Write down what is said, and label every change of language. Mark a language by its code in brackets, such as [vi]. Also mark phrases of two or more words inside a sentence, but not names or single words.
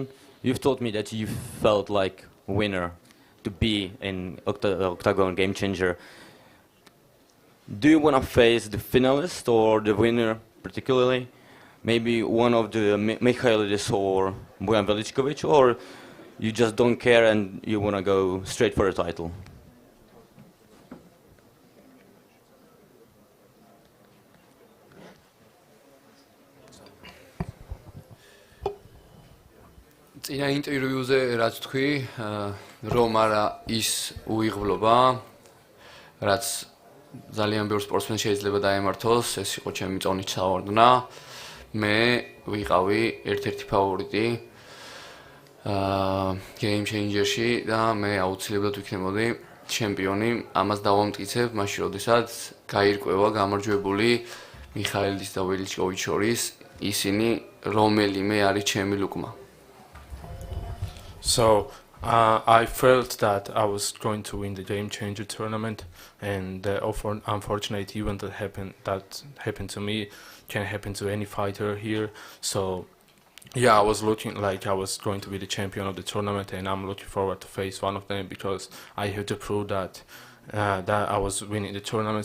[en] You've told me that you felt like a winner to be in Octagon Game Changer. Do you want to face the finalist or the winner particularly? Maybe one of the Michailidis or Bojan Veličković, or you just don't care and you want to go straight for a title? [ka] წინა ინტერვიუზე რაც თქვი, რომ არა ის უიღბლობა, რაც ძალიან ბევრ სპორტსმენს შეიძლება დაემართოს, ეს იყო ჩემი წონით საوردნა. მე ვიყავი ერთ-ერთი ფავორიტი Game Changer-ში და მე აუცილებლად ვიქნებოდი ჩემპიონი. ამას დავამტკიცებ მაშინ, როდესაც გაირკვევა გამარჯვებული მიხაილიდis და ველიჩკოვიჩ შორის ისინი, რომელიმე არის ჩემი ლუკმა. [en] So I felt that I was going to win the Game Changer tournament, and unfortunate event that happened to me can happen to any fighter here. So yeah, I was looking like I was going to be the champion of the tournament, and I'm looking forward to face one of them because I have to prove that I was winning the tournament.